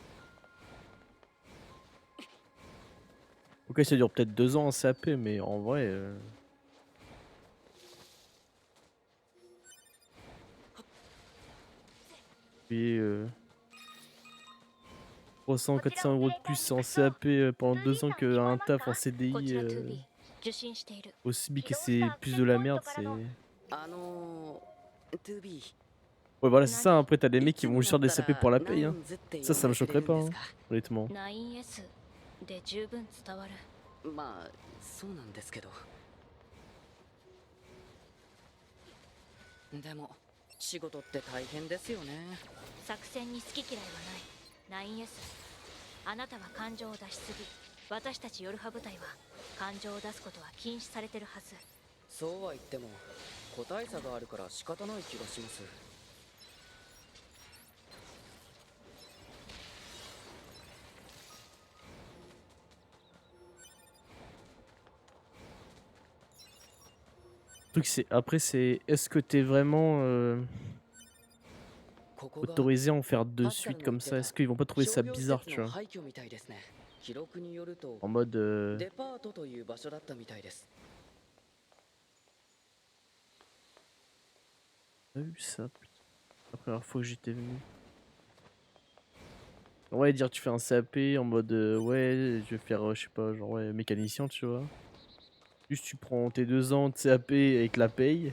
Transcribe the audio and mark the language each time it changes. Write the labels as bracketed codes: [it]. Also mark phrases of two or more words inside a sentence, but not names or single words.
[fr] Ok, ça dure peut-être 2 ans en CAP, mais en vrai. Payer 300-400 € de plus en CAP pendant 2 ans qu'un taf en [ja] こち [fr] CDI [ja] ら 2B 受信している。 [fr] aussi bien que c'est plus de la merde, c'est. 2B Ouais, voilà, c'est ça. Après, t'as des [ja] い [fr] mecs qui [ja] つ [fr] vont [ja] に [fr] juste [ja] な [fr] faire [ja] っ [fr] des [ja] た [fr] CAP [ja] ら [fr] pour la [ja] ナ [fr] paye. [ja] ウ [fr] Hein. [ja] ンズって呼 [fr] Ça [ja] ば [fr] me [ja] せれ [fr] choquerait [ja] る [fr] pas, [ja] んです [fr] hein, [ja] か [fr] honnêtement. [ja] 9S で十分伝わる。まあそうなんですけどでも仕事って大変ですよね作戦に好き嫌いはない。 9S あなたは感情を出しすぎ。私たちヨルハ部隊は感情を出すことは禁止されてるはず。そうは言っても個体差があるから仕方ない気がします [fr] Le truc, c'est. Après, c'est. Est-ce que t'es vraiment [ja] ここが [fr] autorisé à en faire 2 [ja] パスカル [fr] suites [ja] の言 [fr] comme [ja] って [fr] ça? [ja] た [fr] Est-ce qu'ils vont pas trouver [ja] 商 [fr] ça [ja] 業施 [fr] bizarre, [ja] 設 [fr] tu [ja] の [fr] vois? [ja] 廃墟みたいですね記録によると [fr] En mode. [ja] デパートという場所だったみたいです [fr] T'as vu ça, putain. La première fois que j'étais venu. Ouais, dire tu fais un CAP en mode ouais, je vais faire, je sais pas, genre ouais, mécanicien, tu vois. Juste tu prends tes 2 ans de CAP avec la paye.